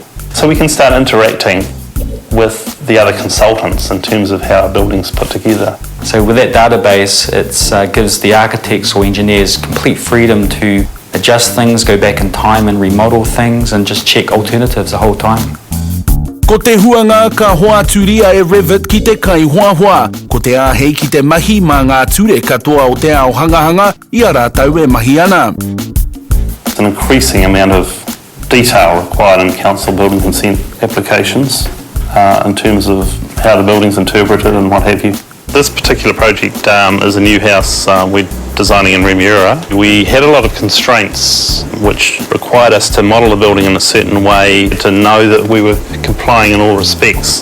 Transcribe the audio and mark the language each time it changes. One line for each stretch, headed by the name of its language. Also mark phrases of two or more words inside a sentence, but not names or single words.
English: So we can start interacting with the other consultants in terms of how a building's put together. So with that database, it gives the architects or engineers complete freedom to adjust things, go back in time and remodel things and just check alternatives the whole time.
Māori: Ko te huanga ka hoa turia e Revit ki te kai hoa. Ko te āhei ki te mahi mā ngā ture katoa o te ao hangahanga I a rātau e mahi ana.
English: There's an increasing amount of detail required in council building consent applications in terms of how the building's interpreted and what have you. This particular project is a new house we're designing in Remuera. We had a lot of constraints which required us to model the building in a certain way to know that we were complying in all respects.